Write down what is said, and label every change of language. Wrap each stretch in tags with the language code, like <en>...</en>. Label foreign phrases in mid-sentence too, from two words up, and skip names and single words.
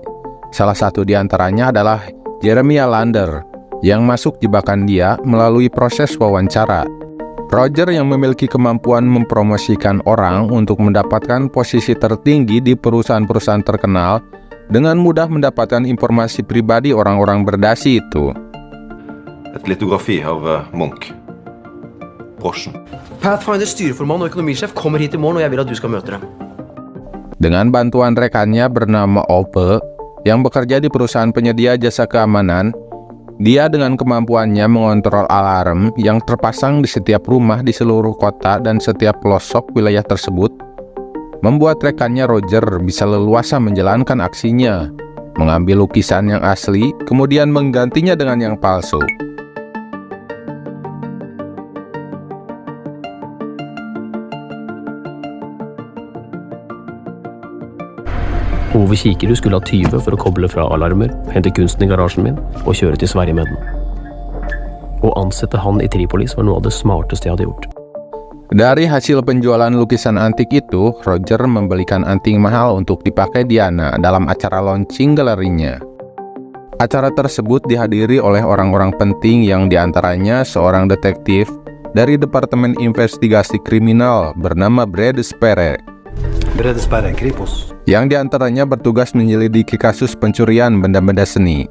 <id>Salah satu di antaranya adalah Jeremiah Lander, yang masuk jebakan dia melalui proses wawancara. Roger yang memiliki kemampuan mempromosikan orang untuk mendapatkan posisi tertinggi di perusahaan-perusahaan terkenal dengan mudah mendapatkan informasi pribadi orang-orang berdasi itu.</id> <no>Et litografi av Munch. Brosjen. Pathfinder styreformann og økonomisjef kommer hit i morgen, og jeg vil at du skal møte dem.</no> <id>Dengan bantuan rekannya bernama Ope, yang bekerja di perusahaan penyedia jasa keamanan, dia dengan kemampuannya mengontrol alarm yang terpasang di setiap rumah di seluruh kota dan setiap pelosok wilayah tersebut, membuat rekannya Roger bisa leluasa menjalankan aksinya, mengambil lukisan yang asli, kemudian menggantinya dengan yang palsu.</id> <no>Ove Kikerud skulle ha 20 for å koble fra alarmer, hente kunsten i garasjen min og kjøre til Sverige med den. Å ansette han i Tripolis var noe av det smarteste jeg hadde gjort.</no> <id>Dari hasil penjualan lukisan antik itu, Roger membelikan anting mahal untuk dipakai Diana dalam acara launching galerinya. Acara tersebut dihadiri oleh orang-orang penting yang diantaranya seorang detektif dari Departemen Investigasi Kriminal bernama Brad Sperre, yang diantaranya bertugas menyelidiki kasus pencurian benda-benda seni.</id>